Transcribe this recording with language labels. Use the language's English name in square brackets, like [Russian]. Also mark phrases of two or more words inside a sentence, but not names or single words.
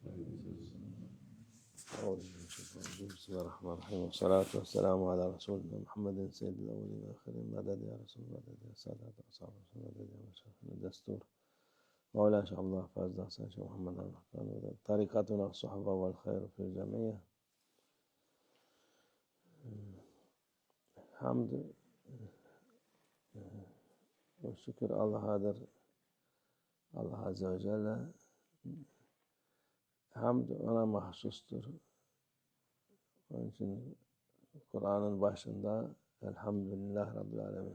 [Arabic] بسم الله الرحمن الرحيم والصلاة والسلام على رسولنا محمد سيد الأولين والآخرين. مدد يا رسول الله، مدد يا سادات أصحاب رسول الله، مدد يا مشايخنا الدستور مولانا شيخ عبد الله فاز حسن شيخ محمد المختار. طريقتنا الصحبة والخير في الجميع. [Turkish] Hamd ve şükür Allah'adır. Allah Azze ve Celle. Hamd ona mahsustur. Onun için Kur'an'ın başında Elhamdülillah Rabbil Alemin.